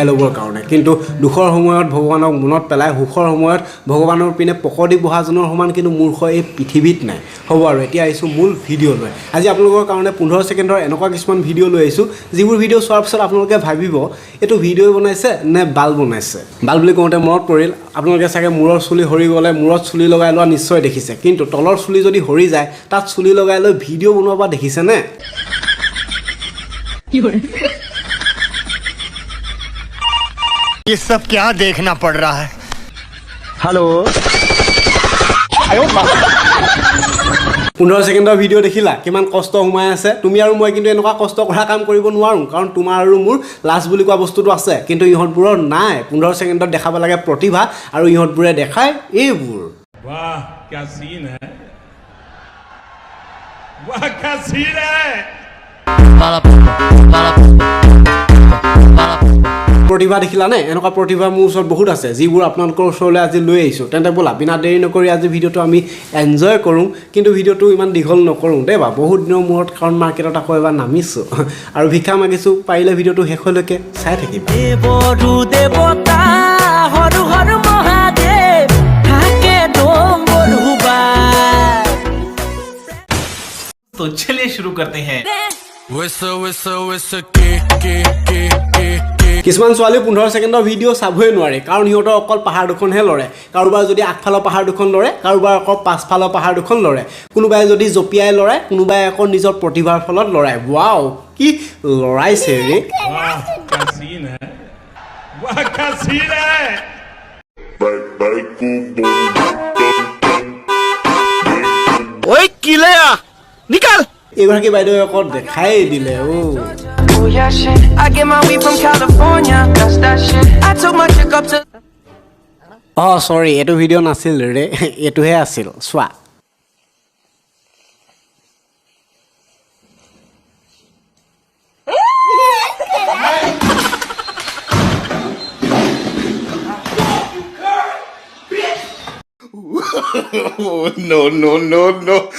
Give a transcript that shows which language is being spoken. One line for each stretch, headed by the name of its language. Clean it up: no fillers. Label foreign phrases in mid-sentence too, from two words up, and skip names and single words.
Assamese: ল'বৰ কাৰণে কিন্তু দুখৰ সময়ত ভগৱানক মনত পেলাই সুখৰ সময়ত ভগৱানৰ পিনে পকৰি বহাজনৰ সমান কিন্তু মূৰ্খ এই পৃথিৱীত নাই হ'ব আৰু এতিয়া আহিছোঁ মূল ভিডিঅ' লৈ আজি আপোনালোকৰ কাৰণে 15 ছেকেণ্ডৰ এনেকুৱা কিছুমান ভিডিঅ' লৈ আহিছোঁ যিবোৰ ভিডিঅ' চোৱাৰ পিছত আপোনালোকে ভাবিব এইটো ভিডিঅ' বনাইছে নে বাল বনাইছে বাল বুলি কওঁতে মনত পৰিল আপোনালোকে চাগে মূৰৰ চুলি সৰি গ'লে মূৰত চুলি লগাই লোৱা নিশ্চয় দেখিছে কিন্তু তলৰ চুলি যদি সৰি যায় তাত চুলি লগাই লৈ ভিডিঅ' বনোৱা দেখিছেনে
Hindi: ये सब क्या देखना पड़ रहा है हेलो
Assamese: 15 ছেকেণ্ডৰ ভিডিঅ' দেখিলা কিমান কষ্ট সোমাই আছে তুমি আৰু মই কিন্তু এনেকুৱা কষ্ট কৰা কাম কৰিব নোৱাৰোঁ কাৰণ তোমাৰ আৰু মোৰ লাজ বুলি কোৱা বস্তুটো আছে কিন্তু ইহঁতবোৰৰ নাই 15 ছেকেণ্ডত দেখাব লাগে প্ৰতিভা আৰু ইহঁতবোৰে দেখায় এইবোৰ
Hindi: वाह क्या सीन है वाह क्या सीन है
Assamese: প্ৰতিভা দেখিলানে এনেকুৱা প্ৰতিভা মোৰ ওচৰত বহুত আছে যিবোৰ আপোনালোকৰ ওচৰলৈ আজি লৈ আহিছোঁ তেন্তে ব'লা বিনা দেৰি নকৰি আজি ভিডিঅ'টো আমি এনজয় কৰোঁ কিন্তু ভিডিঅ'টো ইমান দীঘল নকৰোঁ দেই বা বহুত দিনৰ মূৰত কাৰণ মাৰ্কেটত আকৌ এবাৰ নামিছোঁ আৰু ভিক্ষা মাগিছোঁ পাৰিলে ভিডিঅ'টো শেষলৈকে চাই থাকিবা
Hindi: तो चलिए शुरू करते हैं
Assamese: কিছুমান ছোৱালী 15 ছেকেণ্ডৰ ভিডিঅ' চাবই নোৱাৰে কাৰণ সিহঁতৰ অকল পাহাৰ দুখনহে লৰে কাৰোবাৰ যদি আগফালৰ পাহাৰ দুখন লৰে কাৰোবাৰ আকৌ পাছফালৰ পাহাৰ দুখন লৰে কোনোবাই যদি জঁপিয়াই লৰাই কোনোবাই আকৌ নিজৰ প্ৰতিভাৰ ফলত লৰাই ৱাও কি লৰাইছে ৰে
Hindi: वाह क्या सीन है वाह क्या सीन है ओए किलेया निकल
Assamese: এইগৰাকী বাইদেৱে আকৌ দেখাই দিলে
English: Oh yeah, shit. I get my weed from California. That's that shit. I took my chick up to.
Assamese: চৰি এইটো ভিডিঅ' নাছিল ৰে এইটোহে আছিল চোৱা
English: no no no no